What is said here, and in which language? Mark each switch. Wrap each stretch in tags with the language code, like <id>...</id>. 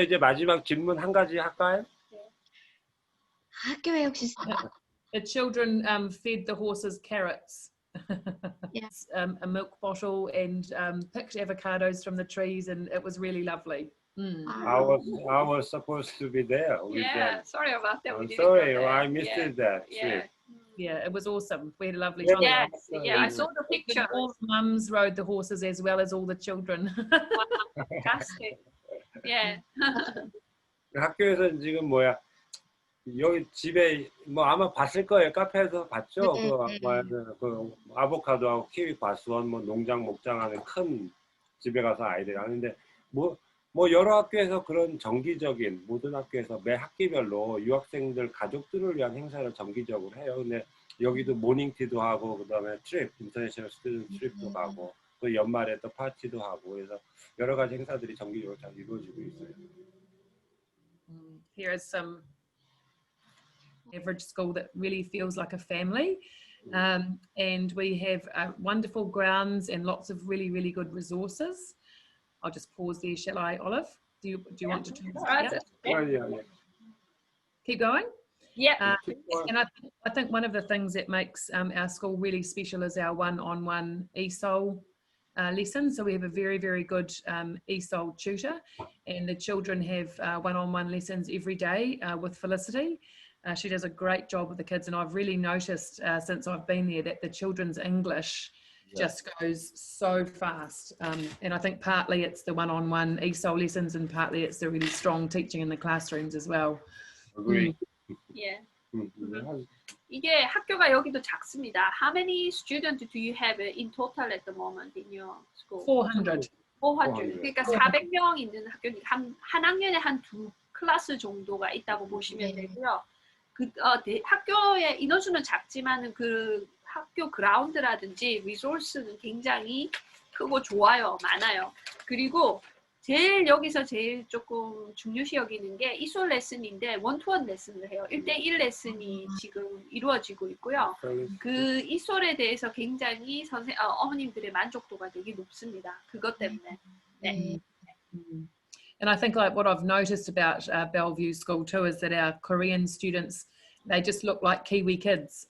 <ko>이제 마지막 질문 한 가지 할까요? 학교에 혹시</ko> <en>The children fed the horses carrots. Yes. A milk bottle and picked avocados from the trees, and it was really lovely. I was supposed to be there. Yeah, sorry about that. I'm sorry, I missed that. Yeah. Yeah, it was awesome. We had a lovely time. Yes, yeah, I saw the picture. All the mums rode the horses as well as all the children. Fantastic. Yeah.</en> <ko>학교에서 지금 여기 집에 아마 봤을 거예요. 카페에서 봤죠. 그 아보카도하고 키위 과수원 농장 목장하는 큰 집에 가서 아이들이 하는데 여러 학교에서 그런 정기적인 모든 학교에서 매 학기별로 유학생들 가족들을 위한 행사를 정기적으로 해요. 근데 여기도 모닝티도 하고 그다음에 트립, 인터내셔널 스튜던트 트립도 가고 또 연말에 또 파티도 하고 그래서 여러 가지 행사들이 정기적으로 잘 이루어지고 있어요.</ko> <en>Here is some average school that really feels like a family, and we have wonderful grounds and lots of really, really good resources. I'll just pause there, shall I, Olive? Do you want to translate? Yeah. Keep going? Yeah. And I think one of the things that makes our school really special is our one-on-one ESOL lessons. So we have a very, very good ESOL tutor, and the children have one-on-one lessons every day with Felicity. She does a great job with the kids, and I've really noticed since I've been there that the children's English just goes so fast, and I think partly it's the one-on-one ESOL lessons and partly it's the really strong teaching in the classrooms as well. Agree. Yeah.</en> <ko>이게 학교가 여기도 작습니다.</ko> <en>How many students do you have in total at the moment in your school? 400. 400.</en> <ko>그러니까 400명 있는 학교니까 한 학년에 한 2클래스 정도가 있다고 보시면 되고요. 학교의 인원수는 작지만은 그 학교 그라운드라든지 리소스는 굉장히 크고 좋아요, 많아요. 그리고 여기서 제일 조금 중요시 여기는 게 이솔 레슨인데 원투원 레슨을 해요. 1대1 레슨이 지금 이루어지고 있고요. 그 이솔에 대해서 굉장히 어머님들의 만족도가 되게 높습니다. 그것 때문에. 네.</ko> <en>And I think what I've noticed about Bellevue School too is that our Korean students, they just look like Kiwi kids.</en>